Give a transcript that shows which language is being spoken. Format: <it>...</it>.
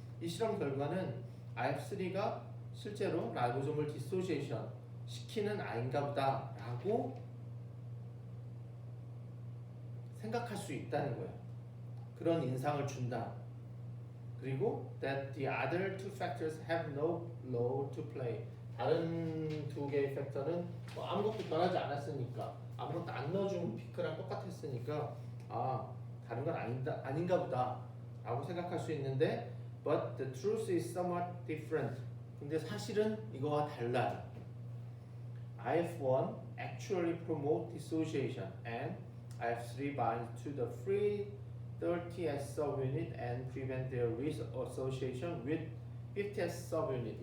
<ko>이 실험 결과는 IF3가 실제로 라이보솜을 디소시에이션 시키는 아이인가 보다 라고 생각할 수 있다는 거예요. 그런 인상을 준다. 그리고</ko> <en>that the other two factors have no role to play.</en> <ko>다른 두 개의 팩터는 아무것도 변하지 않았으니까 아무것도 안 넣어준 피크랑 똑같았으니까 다른 건 아닌가 보다 라고 생각할 수 있는데</ko> <en>but the truth is somewhat different.</en> <ko>근데 사실은 이거와 달라요.</ko> <en>IF1 actually promote dissociation and IF3 binds to the free 30S subunit and prevent their reassociation with 50S subunit.</en>